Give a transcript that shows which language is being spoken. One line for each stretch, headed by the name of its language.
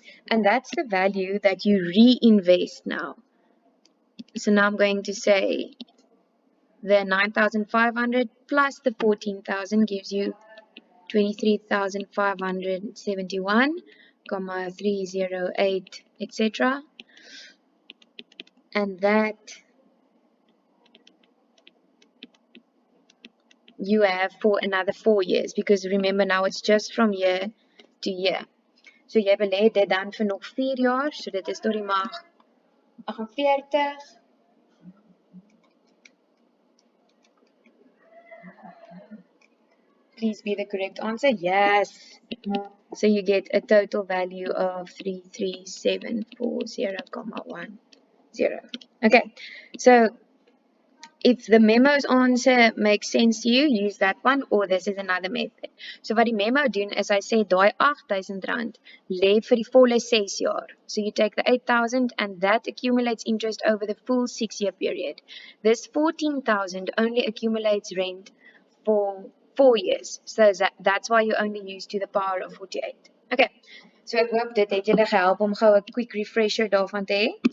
English: And that's the value that you reinvest now. So now I'm going to say the 9,500 plus the 14,000 gives you 23,571,308, etc. And that you have for another 4 years, because remember now it's just from year to year.
Afrikaans: So jy belê dit dan vir nog 4 jaar, so dit is tot die mag 48.
English: Please be the correct answer. Yes. So you get a total value of 33740,10. Okay. So if the memo's answer makes sense to you, use that one, or this is another method.
Afrikaans: So wat die memo doen is hy sê daai R8000 lê vir die volle 6 jaar.
English: So you take the 8,000 and that accumulates interest over the full 6-year period. This 14,000 only accumulates rent for 4 years. So that's why you only use to the power of 48. Okay.
Afrikaans: So ek hoop dit het julle gehelp om gou 'n
English: quick refresher
Afrikaans: daarvan te hê.